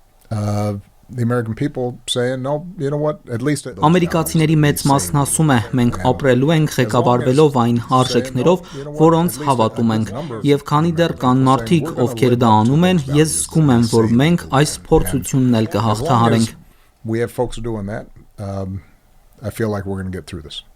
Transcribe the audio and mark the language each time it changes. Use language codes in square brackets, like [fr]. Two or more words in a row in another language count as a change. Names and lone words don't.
[hy] Ամերիկացիների մեծ մասն ասում է, մենք ապրելու ենք ղեկավարվելով այն արժեքներով, որոնց հավատում ենք, եւ քանի դեռ կան մարդիկ, ովքեր դա անում են, ես զգում եմ, որ մենք այս փորձությունն էլ կհաղթահարենք։ [en] We have folks doing that. I feel like we're going to get through this.